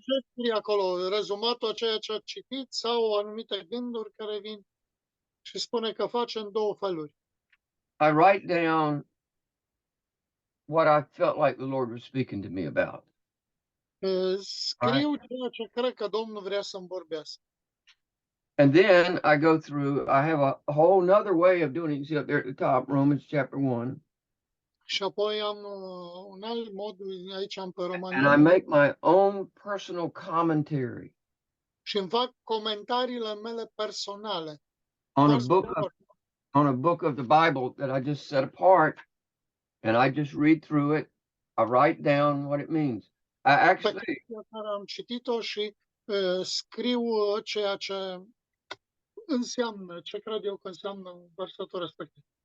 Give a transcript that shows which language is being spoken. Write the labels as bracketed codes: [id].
[ro] ce scrie acolo, rezumatul a ceea ce a citit sau anumite gânduri care vin și spune că face în 2 feluri. [en] I write down what I felt like the Lord was speaking to me about. [ro] Scriu ceea ce cred că Domnul vrea să-mi vorbească. [en] And then I go through, I have a whole nother way of doing it. You see up there at the top, Romans chapter 1. [ro] Și apoi am un alt mod, aici am pe Romani [en] And I make my own personal commentary [ro] și îmi fac comentariile mele personale. [en] on a book of the Bible that I just set apart, and I just read through it. I write down what it means. I actually [ro] Care am citit-o și scriu ceea ce înseamnă, ce cred eu că înseamnă versetul respectiv.